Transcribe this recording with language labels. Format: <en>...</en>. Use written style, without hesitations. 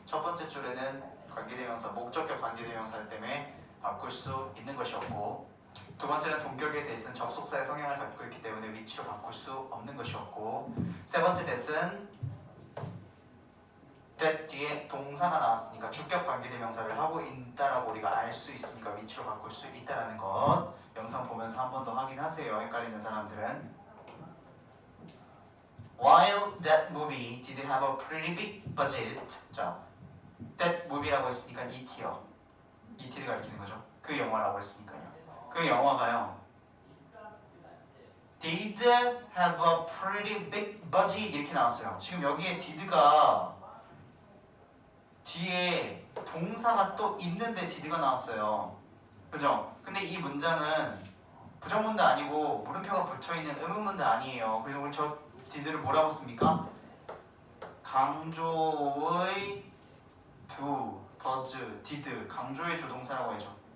<ko>첫 번째 줄에는 관계대명사 목적격 관계대명사 때문에 바꿀 수 있는 것이었고 두 번째는 동격의 that은 접속사의 성향을 갖고 있기 때문에 위치로 바꿀 수 없는 것이었고 세 번째 that은 that 뒤에 동사가 나왔으니까 주격 관계대명사를 하고 있다라고 우리가 알 수 있으니까 위치로 바꿀 수 있다라는 것 영상 보면서 한 번 더 확인하세요. 헷갈리는 사람들은</ko> <en>While that movie did have a pretty big budget 자, that movie라고</en> <ko>했으니까 ET요. ET를 가리키는 거죠. 그 영화라고 했으니까요. 그 영화가요</ko> <en>did have a pretty big budget</en> <ko>이렇게 나왔어요. 지금 여기에 did가 뒤에 동사가 또 있는데 did가 나왔어요. 그죠? 근데 이 문장은 부정문도 아니고 물음표가 붙어있는 의문문도 아니에요. 그래서 우리 저 did를 뭐라고 씁니까? 강조의 do, does, did 강조의 조동사라고 해줘.</ko>